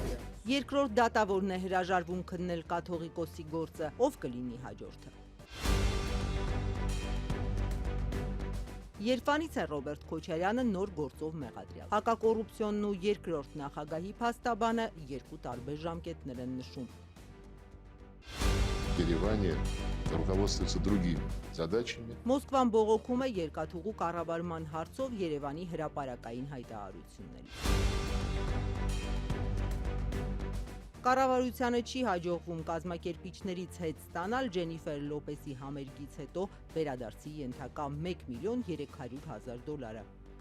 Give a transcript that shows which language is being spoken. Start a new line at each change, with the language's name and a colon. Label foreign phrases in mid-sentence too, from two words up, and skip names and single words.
Armenian: Երկրորդ դատավորն է հրաժարվում քննել կաթողիկոսի գործը, ով կլինի հաջորդը։ Երևանից է Ռոբերտ Քոչարյանը նոր գործով մեղադրյալ։ Հակակոռուպցիոնն ու երկրորդ նախագահի փաստաբանը երկու տարբեր ժամկետներ են նշում։
Russian: Երևանը руководствуется другими задачами.
Armenian: Մոսկվան բողոքում է երկաթուղու կառավարման հարցով Երևանի հրապարակային հայտարարությունների։ Կառավարությանը չի հաջողվում կազմակերպիչներից հետ ստանալ Ջենիֆեր Լոպեսի համերգից հետո վերադարձի ենթակա $1,300,000։